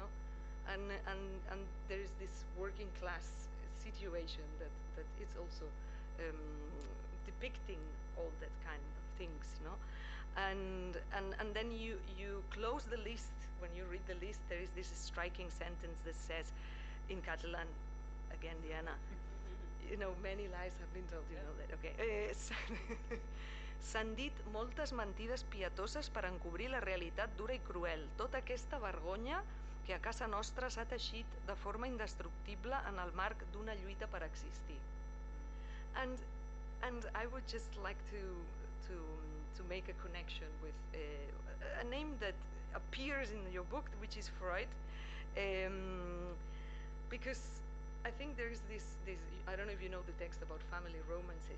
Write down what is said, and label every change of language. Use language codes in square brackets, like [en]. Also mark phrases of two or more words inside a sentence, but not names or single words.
[en] And there is this working class situation that is also depicting all that kind of things, no? And then you close the list. When you read the list, there is this striking sentence that says, in Catalan, again, Diana, many lies have been told, you know that, okay. [ca] S'han dit moltes mentides pietoses per encobrir la realitat dura i cruel. Tota aquesta vergonya que a casa nostra s'ha teixit de forma indestructible en el marc d'una lluita per existir. [en] And I would just like to make a connection with a name that appears in your book, which is Freud, because I think there is this, I don't know if you know the text about family romances.